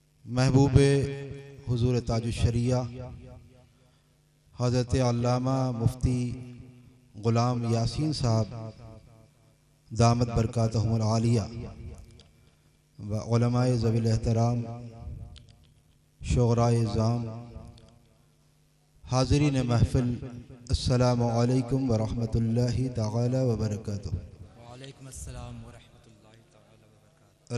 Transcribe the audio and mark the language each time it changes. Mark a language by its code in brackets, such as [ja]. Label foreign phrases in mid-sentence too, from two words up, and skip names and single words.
[ur] محبوب حضور تاج الشریعہ حضرت علامہ مفتی غلام یاسین صاحب [ar] دامت بركاتهم العالية [ur] و علمائے ذوی الاحترام شعرائے عظام حاضرین محفل [ar] السلام عليكم ورحمة الله تعالى وبركاته. وعليكم السلام ورحمة الله تعالى وبركاته.